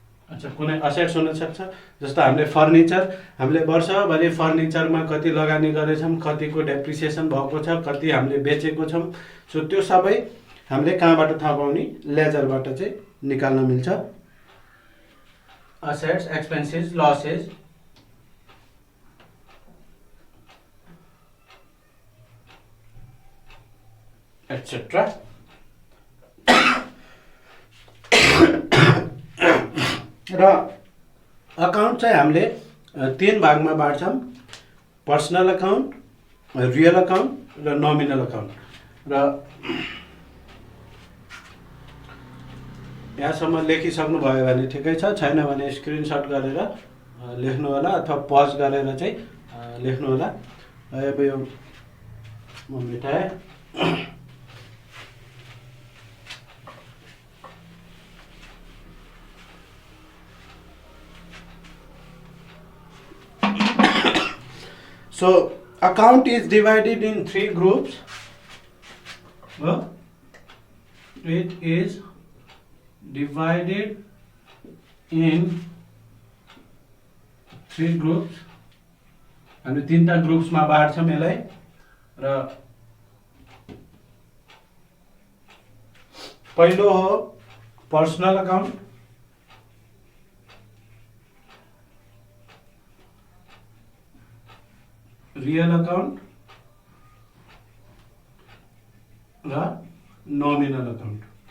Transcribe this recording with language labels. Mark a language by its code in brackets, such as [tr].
[ne] अच्छा, कुनै एसेट्स हुन सक्छ। जस्तो हामीले फर्निचर, हामीले वर्षभरि फर्निचरमा कति लगानी गरेछौँ, कतिको डेप्रिसिएसन भएको छ, कति हामीले बेचेको छौँ। सो त्यो सबै हामीले कहाँबाट थाहा पाउने, लेजरबाट चाहिँ निकाल्न मिल्छ। Assets, expenses, losses, etcetera. र अकाउन्ट चाहिँ हामीले तीन भागमा बाँड्छौँ, पर्सनल अकाउन्ट, रियल अकाउन्ट र नोमिनल अकाउन्ट। र यहाँसम्म लेखिसक्नु भयो भने ठिकै छ, छैन भने स्क्रिनसट गरेर लेख्नु होला अथवा पज गरेर चाहिँ लेख्नु होला। अब यो म मेटाएँ। [en] So account is divided in three groups. Well, it is divided in three groups. [ne] हामी तीनटा ग्रुप्समा बाँड्छौँ यसलाई। र पहिलो हो पर्सनल अकाउन्ट, रियल अकाउन्ट र नोमिनल अकाउन्ट।